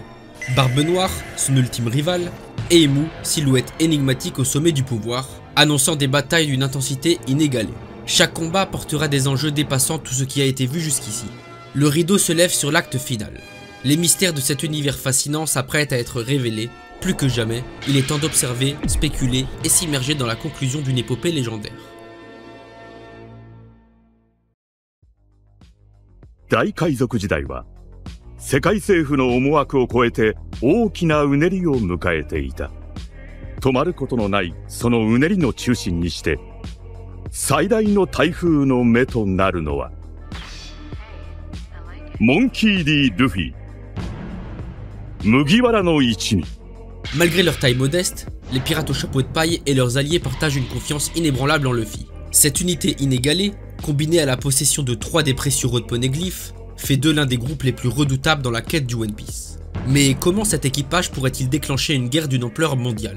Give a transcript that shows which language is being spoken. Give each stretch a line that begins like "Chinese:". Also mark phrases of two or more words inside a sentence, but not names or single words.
French: Barbe Noire, son ultime rival, et Imu, silhouette énigmatique au sommet du pouvoir, annonçant des batailles d'une intensité inégalée. Chaque combat portera des enjeux dépassant tout ce qui a été vu jusqu'ici. Le rideau se lève sur l'acte final. Les mystères de cet univers fascinant s'apprêtent à être révélés. Plus que jamais, il est temps d'observer, spéculer et s'immerger dans la conclusion d'une épopée légendaire.
Japanese: 大海賊時代は世界政府の思惑を超えて大きなうねりを迎えていた。止まることのないそのうねりの中心にして最大の台風の目となるのはモンキー D. ルフィ、麦わらの一味。
French: Malgré leur taille modeste, les pirates au chapeau de paille et leurs alliés partagent une confiance inébranlable en Luffy. Cette unité inégalée, combinée à la possession de 3 des précieux rods de poneglyphes, fait d'eux l'un des groupes les plus redoutables dans la quête du One Piece. Mais comment cet équipage pourrait-il déclencher une guerre d'une ampleur mondiale?